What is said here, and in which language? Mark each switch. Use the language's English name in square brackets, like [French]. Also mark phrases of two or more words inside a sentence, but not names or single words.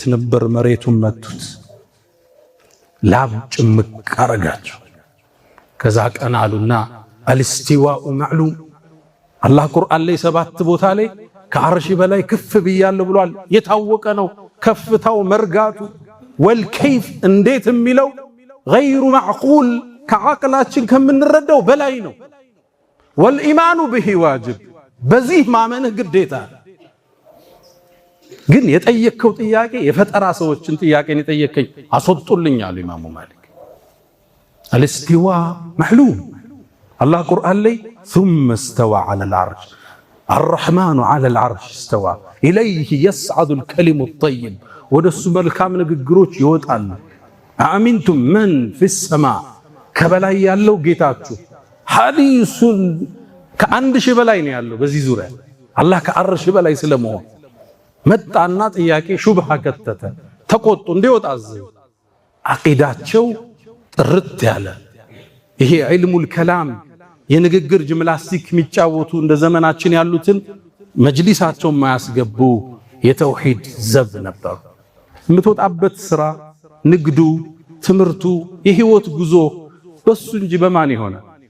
[Amharic] ነበር፣ መሬቱን መቱት፣ ላብ ጭምቅ አረጋቸው። ከዛ ቀን አሉና [Arabic] الاستواء معلوم [Amharic] አላህ ቁርአን ላይ 7 ቦታ ላይ ከዐርሽ በላይ ከፍ ብያለሁ ብሏል። የታወቀ ነው ከፍታው መርጋቱ። ወልከይፍ እንዴት የሚለው [Arabic] غير معقول [Amharic] ከዓቅላችን ከምንረዳው በላይ ነው። [Arabic] والإيمان به واجب [Amharic] በዚህ ማመንህ ግዴታ። ግን የጠየከው ጥያቄ የፈጠራ ሰዎችን ጥያቄን የጠየከኝ አስወጡልኝ አሉ ኢማሙ ማሊክ። [Arabic] الاستواء معلوم [Amharic] አላህ ቁርአን ላይ [Arabic] ثم استوى على العرش الرحمن على العرش استوى إليه يصعد الكلم الطيب [Amharic] ወደሱ መልካም ንግግሮች ይወጣሉ። [Arabic] أأمنتم من في السماء ከበላይ [Amharic] ያለው ጌታችሁ ሐዲሱን ከአንድ ሺህ በላይ ነው ያለው በዚህ ዙሪያ አላህ ከዐርሽ በላይ ስለመሆን መጣና ጥያቄ ሹብሃ ከተተ ተቆጡ እንዲወጣ አዘዙ። አቂዳቸው ጥርት ያለ ይሄ [Arabic] علم الكلام [Amharic] የንግግር ጂምናስቲክ የሚጫወቱ እንደ ዘመናችን ያሉትን መጅሊሳቸው ማያስገቡ የተውሂድ ዘብ ነበሩ። የምትወጣበት ስራ ንግዱ ትምህርቱ የህይወት ጉዞ በሱ እንጂ በማን ይሆናል?